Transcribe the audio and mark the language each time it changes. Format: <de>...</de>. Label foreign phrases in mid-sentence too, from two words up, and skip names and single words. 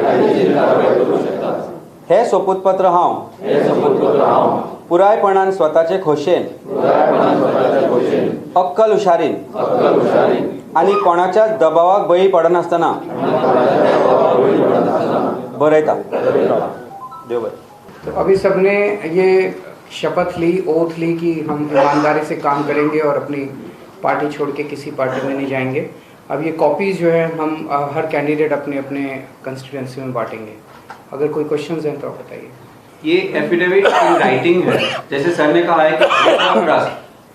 <kok>हे सोपूतपत्र हांव पुरायपणान स्वताचे खोशेन, अक्कल हुशारीन आनी कोणाच्या दबावाक बळी पडनासतना बरयता। देव बरें।</kok> <hi>तो अभी सबने ये शपथ ली, ओथ ली कि हम ईमानदारी से काम करेंगे और अपनी पार्टी छोड़ के किसी पार्टी में नहीं जाएंगे। अब ये कॉपीज़ जो है हम हर कैंडिडेट अपने अपने कंस्टिट्यूएंसी में बांटेंगे। अगर कोई क्वेश्चंस हैं तो आप बताइए। ये एफिडेविट</hi> <en>in writing</en> <hi>है, जैसे सर ने कहा है कि ट्रस्ट।</hi>